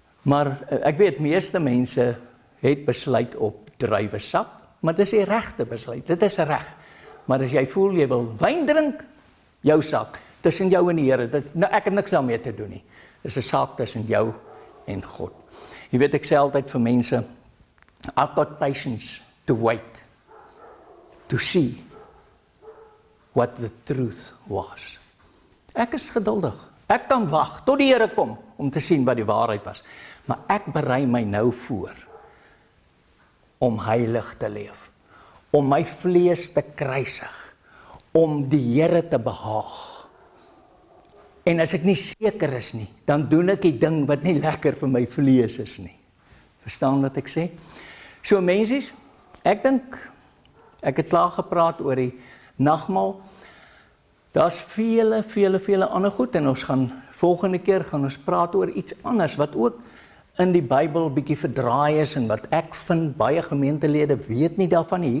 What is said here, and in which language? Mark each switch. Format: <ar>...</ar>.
<af>Maar ek weet, meeste mense het besluit op druiwesap, maar dis die regte besluit, dit is reg. Maar as jy voel jy wil wyn drink, jou saak, tussen jou en die Here, ek het niks daarmee te doen nie. Dis 'n saak tussen jou en God. Jy weet, ek sê altyd vir mense,</af> <en>I've got patience to wait, to see what the truth was.</en> <af>Ek is geduldig. Ek kan wag tot die Here kom om te sien wat die waarheid was. Maar ek berei my nou voor om heilig te leef, om my vlees te kruisig, om die Here te behaag. En as ek nie seker is nie, dan doen ek die ding wat nie lekker vir my vlees is nie. Verstaan wat ek sê? So mensies, ek dink, ek het klaar gepraat oor die nagmaal. Daar's vele ander goed, en ons gaan volgende keer gaan ons praat oor iets anders, wat ook in die Bybel bietjie verdraai is, en wat ek vind, baie gemeentelede weet nie daarvan nie.</af>